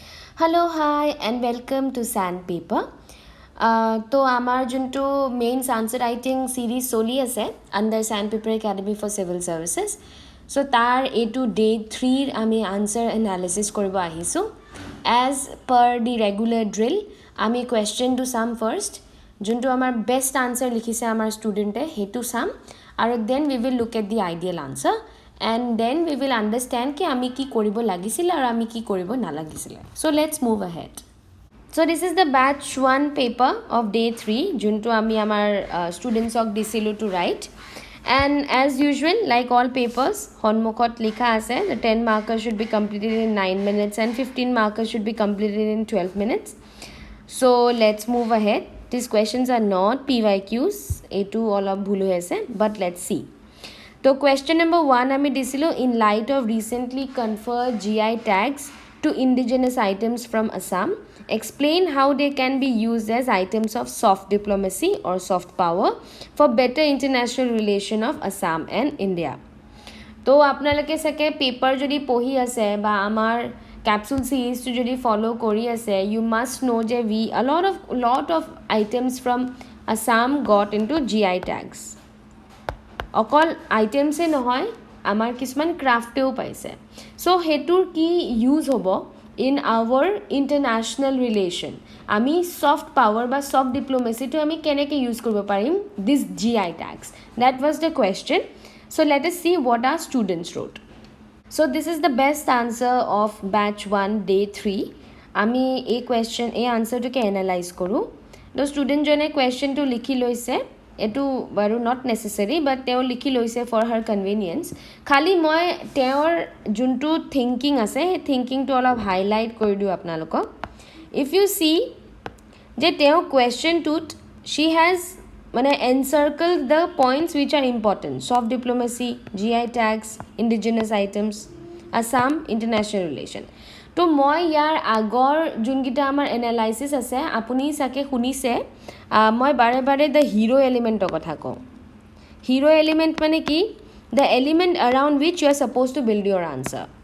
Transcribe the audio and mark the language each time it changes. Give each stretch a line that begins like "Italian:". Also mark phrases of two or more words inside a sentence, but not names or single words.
English: Hello, hi, and welcome to Sandpaper.
Assamese: তো আমাৰ যোনটো
English: main answer writing series
Assamese: চলি আছে আণ্ডাৰ Sandpaper Academy for Civil Services. So তাৰ এইটো ডে 3 আমি
English: answer analysis
Assamese: কৰিব আহিছোঁ.
English: As per the regular drill,
Assamese: আমি কুৱেশ্যনটো চাম ফাৰ্ষ্ট. যোনটো আমাৰ
English: best answer
Assamese: লিখিছে আমাৰ ষ্টুডেণ্টে সেইটো চাম আৰু
English: then we will look at the ideal answer. And then we will understand
Assamese: কি আমি কি কৰিব লাগিছিল আৰু আমি কি কৰিব নালাগিছিল.
English: So let's move ahead. So this is the batch 1 paper of day 3
Assamese: যিটো আমি আমাৰ
English: students ok disilu to write. And as usual, like all papers,
Assamese: সন্মুখত লিখা আছে
English: the 10 markers should be completed in 9 minutes and 15 markers should be completed in 12 minutes. So let's move ahead. These questions are not PYQs, etu all of
Assamese: ভুলু আছে,
English: but let's see. So question number 1
Assamese: আমি দিছিলো
English: in light of recently conferred GI tags to indigenous items from Assam, explain how they can be used as items of soft diplomacy or soft power for better international relation of Assam and India.
Assamese: So আপোনালোকে সকে paper যদি পঢ়ি আছে বা আমাৰ
English: capsule series
Assamese: টো যদি follow কৰি আছে,
English: you must know je we a lot of items from Assam got into GI tags.
Assamese: অকল আইটেমছে নহয় আমাৰ কিছুমান ক্ৰাফটেও পাইছে সো হেতুৰ কি ইউজ হ'ব
English: in our international relation
Assamese: আমি
English: soft power
Assamese: বা
English: soft diplomacy
Assamese: আমি কেনেকৈ ইউজ কৰিব পাৰিম
English: this GI tags that was the question. So let us see what our students wrote. So this is the best answer of batch 1 day 3.
Assamese: আমি এই question এই answerটোকে এনালাইজ কৰোঁ. তো ষ্টুডেণ্টজনে কুৱেশ্যনটো লিখি লৈছে এটো বাৰু
English: not necessary but
Assamese: তেওঁ লিখি লৈছে
English: for her convenience
Assamese: খালি মই তেওঁৰ যোনটো থিংকিং আছে সেই থিংকিংটো অলপ হাইলাইট কৰি দিওঁ আপোনালোকক
English: if you see
Assamese: যে তেওঁ কুৱেশ্যনটোত
English: she has
Assamese: মানে
English: encircle the points which are important soft diplomacy GI tags indigenous items Assam international relation
Assamese: তো মই ইয়াৰ আগৰ যোনকেইটা আমাৰ এনালাইচিছ আছে আপুনি চাগে শুনিছে মই বাৰে বাৰে
English: the hero element
Assamese: কথা কওঁ
English: hero element
Assamese: মানে কি
English: the element around which you are supposed to build your answer.